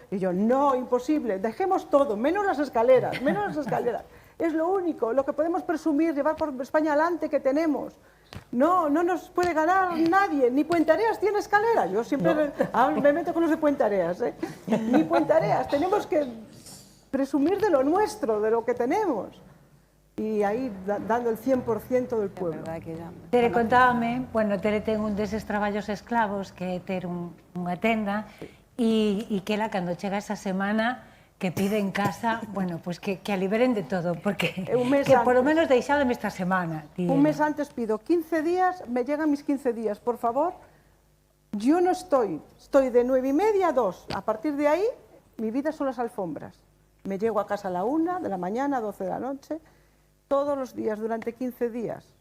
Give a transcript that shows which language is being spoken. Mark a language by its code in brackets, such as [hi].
[es] Y yo, no, imposible, dejemos todo, menos las escaleras, es lo único, lo que podemos presumir, llevar por España adelante que tenemos. No nos puede ganar nadie, ni Puentareas tiene escalera. Yo siempre me meto con los de Puentareas, ni Puentareas, tenemos que presumir de lo nuestro, de lo que tenemos. Y aí dando el 100% del pueblo. [gl] Tere, contábame, bueno, Tere ten un deses traballos esclavos que é ter unha tenda e que ela, cando chega esa semana, que pide en casa, bueno, pues que a liberen de todo, porque que por lo menos deixádeme esta semana. [es] Un mes antes pido 15 días, me llegan mis 15 días, por favor. Yo no estoy de 9:30 a 2. A partir de ahí, mi vida son las alfombras. Me llego a casa a la 1 de la mañana, 12 de la noche, todos los días, durante 15 días.